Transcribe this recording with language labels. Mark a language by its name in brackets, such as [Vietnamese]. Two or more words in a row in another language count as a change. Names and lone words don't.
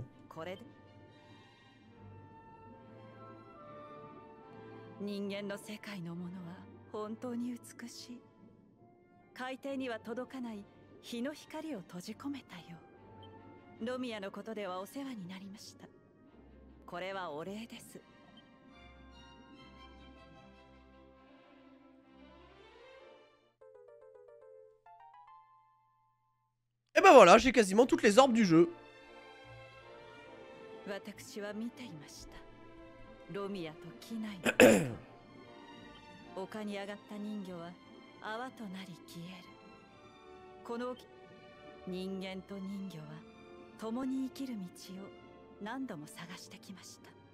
[French] Hein. [Japanese] 人間の世界のものは本当に美しい。海底には届かない日の光を閉じ込めたよ。ロミアのことではお世話になりました。これはお礼です。 [French] Et ben voilà, j'ai quasiment toutes les orbes du jeu. [Japanese] 私は見ていました。ロミアと機内の丘に上がった人魚は泡となり消える。この人間と人魚は共に生きる道を何度も探してきました。